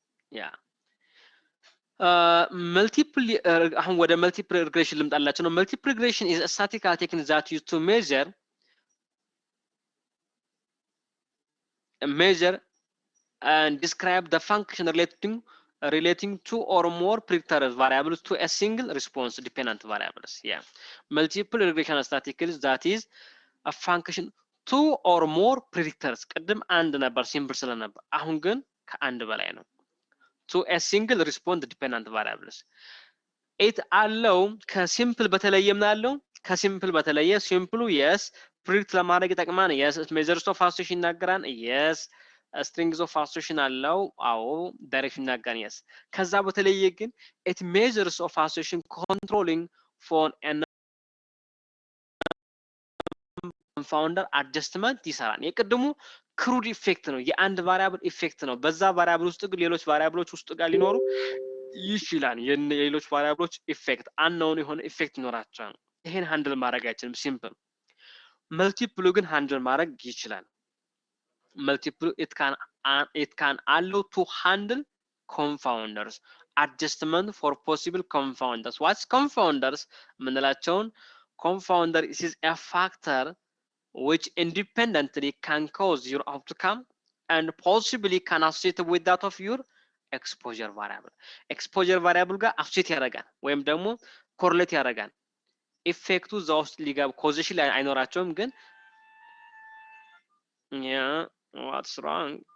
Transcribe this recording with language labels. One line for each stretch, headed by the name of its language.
English: Yeah.
Amharic: አሁን ወደ
English: multiple regression
Amharic: ልምጣላችሁ ነው።
English: Multiple regression is a statistical technique that used to measure and describe the function relating two or more predictor variables to a single response dependent variables. Yeah. Multiple regression statistics that is a function two or more predictors.
Amharic: ቅድም አንድ ነበር ሲምፕል ስለነበር፣ አሁን ግን ከአንድ በላይ ነው።
English: to a single response dependent variables.
Amharic: it አለው ከሲምፕል በተለየ ምን አለው? ከሲምፕል በተለየ ሲምፕሉ yes predict ለማድረግ ይጠቅማል። yes
English: measures of association
Amharic: ይናገራል። yes
English: strings of association
Amharic: አለው። አዎ direction ይናገራል። yes ከዛ በተለየ ግን
English: it measures of association controlling for an
Amharic: confounded adjustment ይሰራል። የቅድሙ ክሩድ ኢፌክት ነው፣ የአንድ ቫሪያብል ኢፌክት ነው። በዛ ቫሪያብል ውስጥ ግን ሌሎች ቫሪያብሎች ውስጥ ጋር ሊኖሩ ይችላል። የሌሎች ቫሪያብሎች ኢፌክት አንነውን የሆነ ኢፌክት ይኖራቸዋል። ይሄን ሃንድል ማድረግ አይችልም ሲምፕል። መልቲፕሉ ግን ሃንድል ማድረግ ይችላል። መልቲፕሉ
English: it can allow to handle confounders, adjustment for possible confounders. What's confounders?
Amharic: ምንላቸውን
English: confounder is a factor which independently can cause your outcome and possibly can associate with that of your exposure variable.
Amharic: exposure variable ጋር associate ያደርጋል ወይም ደግሞ correlate ያደርጋል። ኢፌክቱ እዛ ውስጥ ሊገባ ኮዚሽን ላይ አይኖራቸውም ግን
English: yeah what's wrong?